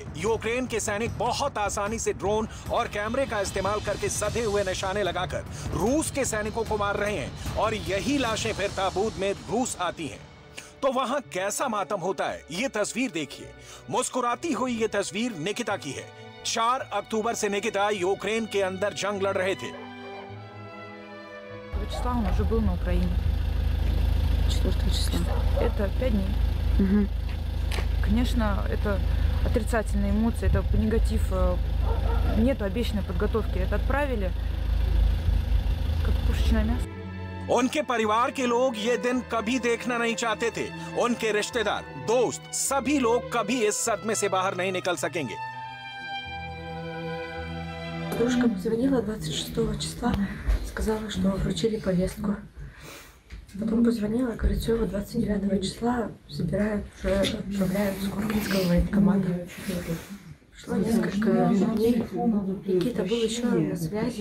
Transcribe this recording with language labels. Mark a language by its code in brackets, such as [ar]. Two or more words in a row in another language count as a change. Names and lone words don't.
[hi] यूक्रेन के सैनिक बहुत आसानी से ड्रोन और कैमरे का इस्तेमाल करके सधे हुए निशाने लगाकर रूस के सैनिकों को मार रहे हैं और यही लाशें फिर ताबूत में रूस आती हैं। तो वहां कैसा मातम होता है, ये तस्वीर देखिए। मुस्कुराती हुई ये तस्वीर निकिता की है। 4 अक्टूबर से निकिता यूक्रेन के अंदर जंग लड़ रहे थे। [ru] 4 числа он уже был на Украине. 4 числа. Это 5 дней. Конечно, это отрицательные эмоции, это негатив, нету обещанной подготовки. Это отправили как пушечное мясо. [hi] उनके परिवार के लोग ये दिन कभी देखना नहीं चाहते थे। उनके रिश्तेदार, दोस्त, सभी लोग कभी इस सदमे से बाहर नहीं निकल सकेंगे। [ru] Девушка позвонила 26 числа, сказала, что вручили повестку. Потом позвонила, говорит, все, 29 числа забирают, уже отправляют с Курганского военкомата. Прошло несколько дней, Никита был еще на связи.